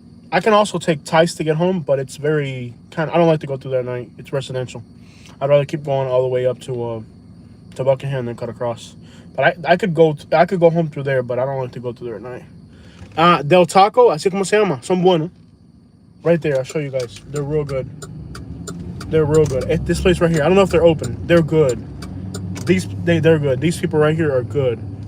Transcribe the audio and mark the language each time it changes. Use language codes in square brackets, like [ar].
[en] I can also take Tice to get home, but it's very I don't like to go through there at night. It's residential. I'd rather keep going all the way up to Buckingham than cut across. But I could go home through there, but I don't like to go through there at night. [es] Del Taco, así como se llama, son buenos. [en] Right there, I'll show you guys. They're real good. They're real good. This place right here, I don't know if they're open. They're good. They're good. These people right here are good.